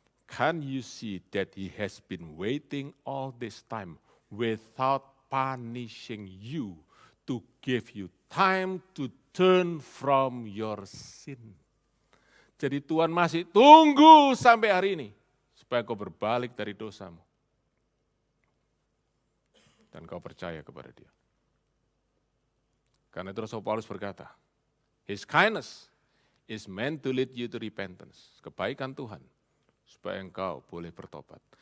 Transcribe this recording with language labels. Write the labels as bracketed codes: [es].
[en] Can you see that He has been waiting all this time without punishing you to give you time to turn from your sin. [id] Jadi Tuhan masih tunggu sampai hari ini supaya kau berbalik dari dosamu. Dan kau percaya kepada Dia. Karena itu Rasul Paulus berkata, [en] His kindness is meant to lead you to repentance. [id] Kebaikan Tuhan supaya engkau boleh bertobat.